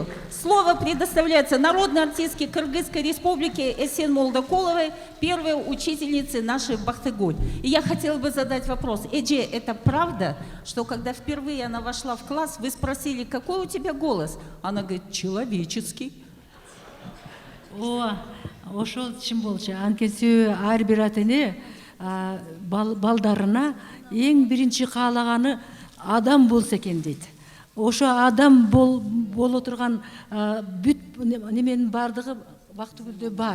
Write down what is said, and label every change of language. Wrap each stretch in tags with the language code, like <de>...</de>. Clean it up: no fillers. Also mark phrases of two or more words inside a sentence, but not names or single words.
<ru>Слово предоставляется народной артистке Кыргызской республики Эсен Молдокуловой, первой учительнице нашей Бактыгуль. И я хотела бы задать вопрос. Эдже, это правда, что когда впервые она вошла в класс, вы спросили, какой у тебя голос? Она говорит, человеческий.</ru> <ky>ооба ошол чын болчу. Анткени ар бир ата эне балдарына эң биринчи каалаганы адам болсо экен дейт. Ошо адам боло турган бүт неменин бардыгы Бактыгүлдө бар.</ky>